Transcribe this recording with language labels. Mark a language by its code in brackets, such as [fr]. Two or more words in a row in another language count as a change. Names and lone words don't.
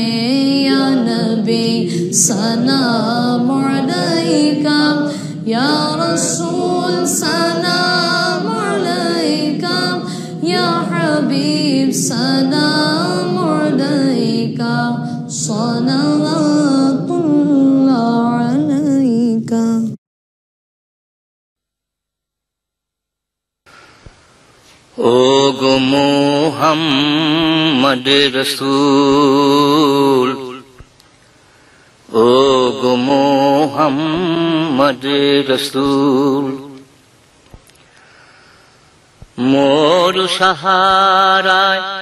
[ar] یا نبی سلام علیکہ، یا رسول سلام علیکہ، یا حبیب سلام علیکہ، صلوات اللہ علیکہ۔ [bn] ও গো মুহাম্মদ রসূল, ও গো মুহাম্মদ রসূল, মোর সাহারায়